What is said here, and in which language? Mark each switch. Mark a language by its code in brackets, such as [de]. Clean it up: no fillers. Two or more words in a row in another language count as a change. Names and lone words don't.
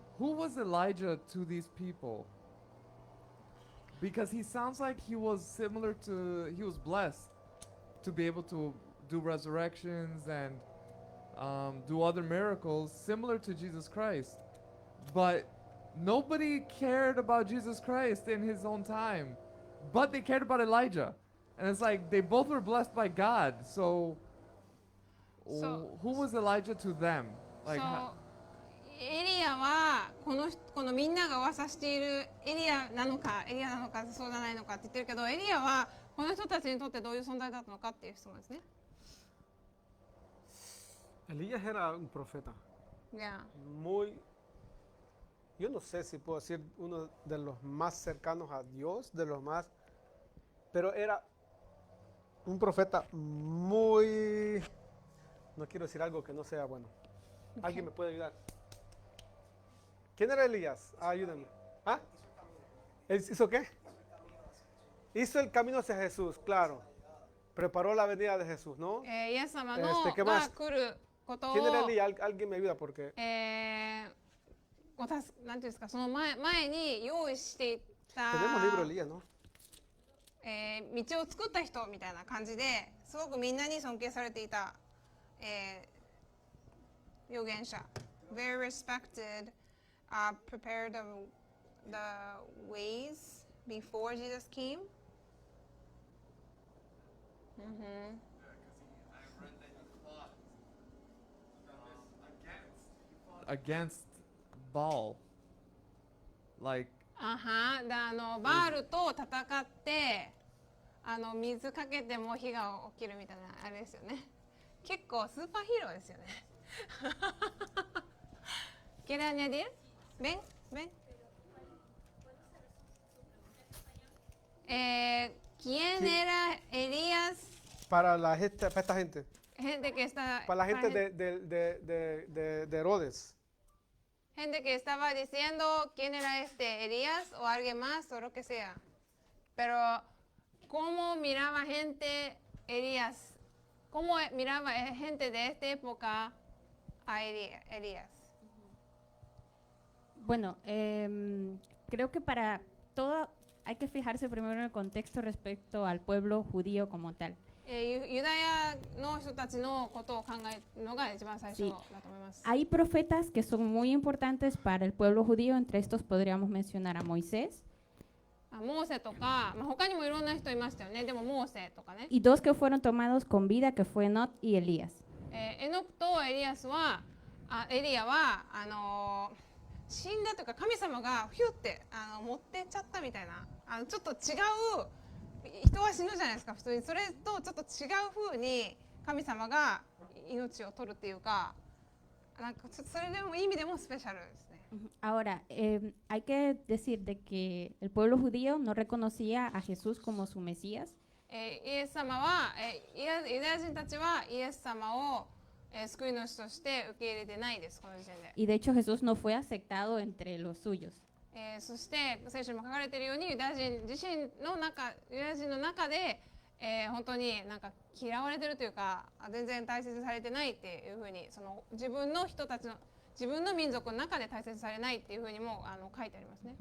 [en] Who was Elijah to these people? Because he sounds like he was blessed to be able to do resurrections and do other miracles similar to Jesus Christ. But nobody cared about Jesus Christ in his own time, but they cared about Elijah. And it's like they both were blessed by God. So who was Elijah to them? Like, [ja] エリアはこのみんなが噂しているエリアなのかそうじゃないのかって言ってるけど、エリアはこの人たちにとってどういう存在だったのかっていう質問ですね。 [es] Elías era un profeta. [en] Yeah. [es] Yo no sé si puedo decir uno de los más cercanos a Dios, pero era un profeta muy, no quiero decir algo que no sea bueno. ¿Alguien me puede ayudar? ¿Quién era Elías? Ayúdame. ¿Ah? ¿Él hizo qué? Hizo el camino hacia Jesús, claro. Preparó la venida de Jesús, ¿no? [ja] イエス様の [es] ¿qué más? [ja] が来ることを、 [es] ¿Quién era Elías? Alguien me ayuda porque [ja] なんていうんですか、その前に用意していた、 [es] tenemos libro de Elías, ¿no? [ja] 道を作った人みたいな感じですごくみんなに尊敬されていた、預言者。 [en] Very respected, prepared the ways before Jesus came. Against Baal. Like, [ja] バールと戦って水かけても火が起きるみたいなあれですよね。結構スーパーヒーローですよね。 [es] ¿Quiere añadir? Ven, ven. ¿Quién era Elías? para esta gente, Gente que está, para la gente para de Herodes. gente que estaba diciendo quién era este Elías o alguien más o lo que sea. Pero cómo miraba gente Elías, cómo miraba gente de esta época a Elías. Bueno, creo que para todo hay que fijarse primero en el contexto respecto al pueblo judío como tal. [ja] ユダヤの人たちのことを考えるのが一番最初だと思います。 [es] Hay profetas que son muy importantes para el pueblo judío, entre estos podríamos mencionar a Moisés, [ja] モーセとか、他にもいろんな人いましたよね。でもモーセとかね。 [es] y dos que fueron tomados con vida, que fue Enoch y Elías. [ja] エノクとエリアは死んだというか神様がヒュって持ってっちゃったみたいなちょっと違う人は死ぬじゃないですか普通にそれとちょっと違う風に神様が命を取るっていうかなんかそれでもいい意味でもスペシャルですね。 [es] Ahora, hay que decir de que el pueblo judío no reconocía a Jesús como su Mesías. [ja] イエス様はユダヤ人たちはイエス様を救い主として受け入れてないですこの時点で。 [es] Y de hecho Jesús no fue aceptado entre los suyos. [ja] そして聖書にも書かれているようにユダヤ人の中で、本当になんか嫌われてるというか全然大切にされてないっていうふうにその自分の人たちの自分の民族の中で大切にされないっていうふうにも書いてありますね。